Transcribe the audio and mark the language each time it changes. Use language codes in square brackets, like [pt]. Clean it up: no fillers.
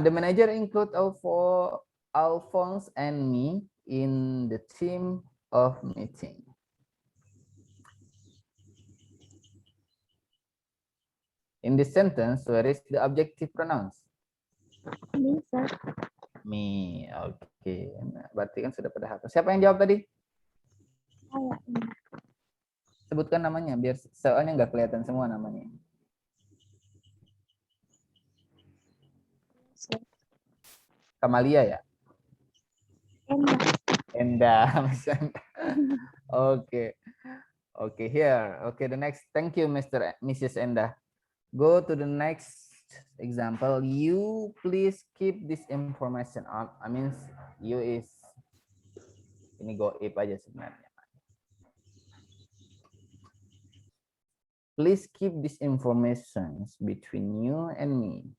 [en] The manager include Alphonse and me in the team of meeting. In this sentence, where is the objective pronouns? Me, sir. Me. Oke. [id] Nah, berarti kan sudah pada hafal. Siapa yang jawab tadi? Saya. Sebutkan namanya biar soalnya nggak kelihatan semua namanya. Kamalia ya? Endah. [en] Enda. Oke. Oke, here. Okay, the next. Thank you, Mrs. Enda. Go to the next example. You please keep this information on. I mean, you is [id] ini goib aja sebenarnya. [en] Please keep this information between you and me.